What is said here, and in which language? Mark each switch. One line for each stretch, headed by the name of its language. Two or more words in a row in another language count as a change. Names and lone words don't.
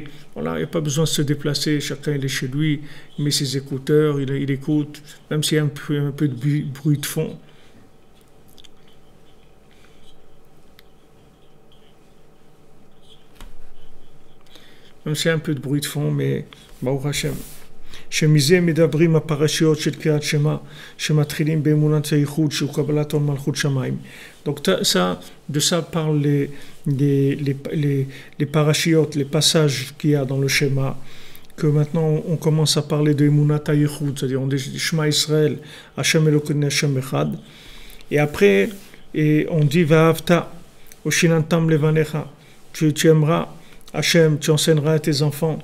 French: Voilà, il n'y a pas besoin de se déplacer, chacun il est chez lui, il met ses écouteurs, il écoute, même s'il y a un peu de bruit de fond. Même s'il y a un peu de bruit de fond, mais
Hebrew: ברוך השם. שמזה מדברים הפרשיות של קריאת שמע, שמתחילים באמונת הייחוד שהוא קבלת עול מלכות שמיים.
French: Donc ça, de ça parlent les parashiyot, les passages qu'il y a dans le schéma, que maintenant on commence à parler de
Hebrew: אמונת הייחוד,
French: c'est-à-dire on dit
Hebrew: שמע ישראל, השם אלהינו השם אחד,
French: et après on dit
Hebrew: ואהבת, ושננתם לבניך,
French: tu aimeras Hashem, tu enseigneras à tes enfants.